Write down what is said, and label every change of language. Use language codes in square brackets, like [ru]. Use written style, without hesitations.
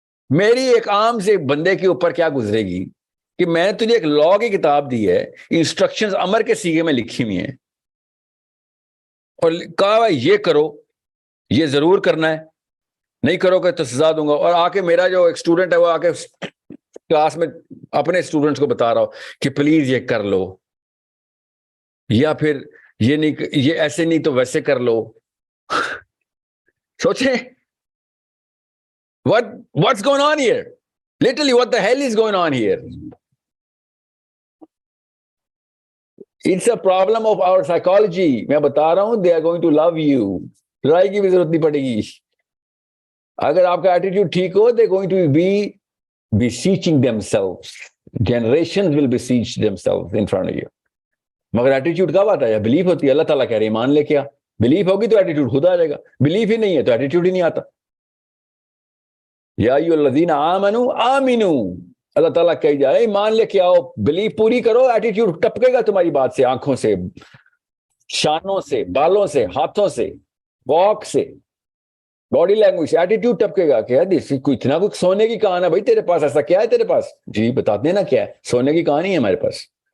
[ur] میری ایک عام سے بندے کے اوپر کیا گزرے گی کہ میں نے تجھے ایک لا کی کتاب دی ہے, انسٹرکشنز امر کے صیغے میں لکھی ہوئی ہیں, اور کہا یہ کرو, یہ ضرور کرنا ہے, نہیں کرو گے تو سزا دوں گا. اور آ کے میرا جو ایک اسٹوڈنٹ ہے وہ آ کے کلاس میں اپنے اسٹوڈنٹس کو بتا رہا ہو کہ پلیز یہ کر لو, یا پھر یہ نہیں, یہ ایسے نہیں تو ویسے کر لو. سوچیں [en] what's going on here? Literally, what the hell is going on here? It's a problem of our psychology. [ur] میں بتا رہا ہوں, [en] they are going to love you. [ur] لڑائی کی بھی ضرورت نہیں پڑے گی. اگر آپ کا ایٹیٹیوڈ ٹھیک ہو, [en] they're going to be beseeching themselves. Generations will beseech themselves in front of you. [ur] مگر ایٹیٹیوڈ کب آتا ہے؟ بلیف ہوتی ہے. اللہ تعالیٰ کہہ رہے ایمان لے کے آ. بلیف ہوگی تو ایٹیٹیوڈ خود آ جائے گا, بلیف ہی نہیں ہے تو ایٹیٹیوڈ ہی نہیں آتا. [ar] یا ایھا الذین آمنوا آمنوا, [ur] اللہ تعالیٰ کہی جا رہا ہے ایمان لے کے آؤ, بلیف پوری کرو, ایٹیٹیوڈ ٹپکے گا تمہاری بات سے, آنکھوں سے, شانوں سے, بالوں سے, ہاتھوں سے, واک سے, باڈی لینگویج سے ایٹیٹیوڈ ٹپکے گا کہ کوئی اتنا کچھ سونے کی کہان ہے بھائی تیرے پاس, ایسا کیا ہے تیرے پاس؟ جی بتاتے ہیں نا کیا ہے, سونے کی کہانی ہے ہمارے پاس.